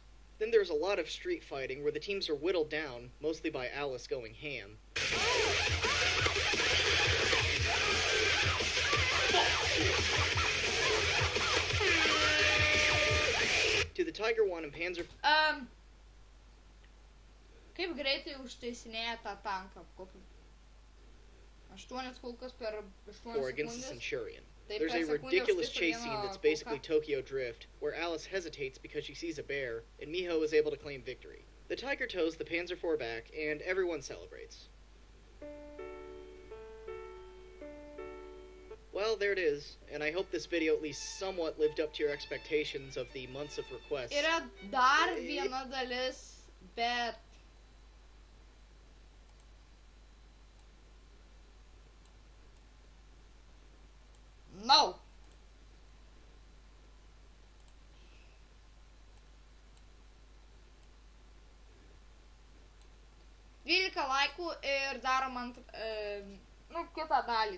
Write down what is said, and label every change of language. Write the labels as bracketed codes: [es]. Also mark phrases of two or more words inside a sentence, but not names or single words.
[en] Then there's a lot of street fighting where the teams are whittled down, mostly by Alice going ham. To the Tiger 1 and Panzer... [lt] Kaip greitai užtaisinėja tą tanką? 8 kulkas per 8 [en] or against the [lt] sekundės. [en] Centurion. [lt] Taip, [en] There's [lt] per [en] a [lt] sekundę [en] ridiculous [lt] užtaiso [en] chase [lt] vieną [en] scene that's [lt] kulką. [en] basically Tokyo Drift, where Alice hesitates because she sees a bear, and Miho is able to claim victory. The Tiger tows the Panzer IV back, and everyone celebrates. Well, there it is, and I hope this video at least somewhat lived up to your expectations of the months of requests. [lt] Yra dar viena dalis, bet... [en] No! [lt] 12 laikų ir darom kitą dalį.